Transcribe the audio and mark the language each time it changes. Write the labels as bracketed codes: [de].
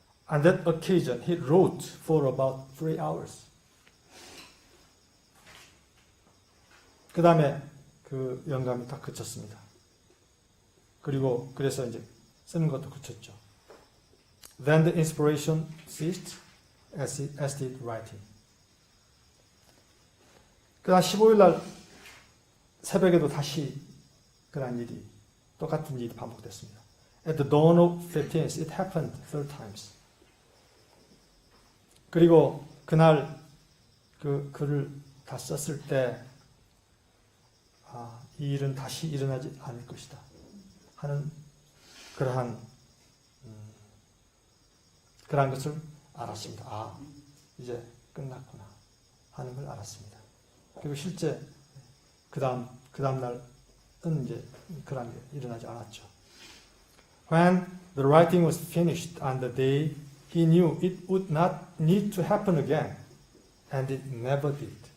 [en] On that occasion, he wrote for about 3 hours. [ko] 그 다음에 그 영감이 다 그쳤습니다. 그래서 이제 쓰는 것도 그쳤죠. [en] Then the inspiration ceased as did writing. [ko] 그다음 15일 날 새벽에도 다시 똑같은 일이 반복됐습니다. [en] At the dawn of 15th, it happened 3 times. [ko] 그리고 그날 그 글을 다 썼을 때, 이 일은 다시 일어나지 않을 것이다 하는 그러한 것을 알았습니다. 이제 끝났구나 하는 걸 알았습니다. 그리고 실제 그 다음 날은 이제 그런 게 일어나지 않았죠. [en] When the writing was finished on the day, he knew it would not need to happen again, and it never did.